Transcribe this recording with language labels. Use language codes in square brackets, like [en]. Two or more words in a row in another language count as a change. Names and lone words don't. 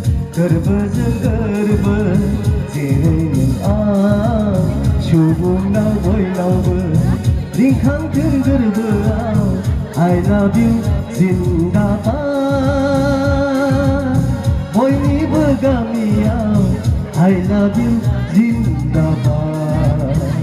[brx] गोरबोजों गोरबो जेरै नों आं सुबुंनाव बयनावबो रिंखांथों गोरबोआव [en] I love you [brx] जिन्दाबाद बयनिबो गामियाव [en] I love you [brx] जिन्दाबाद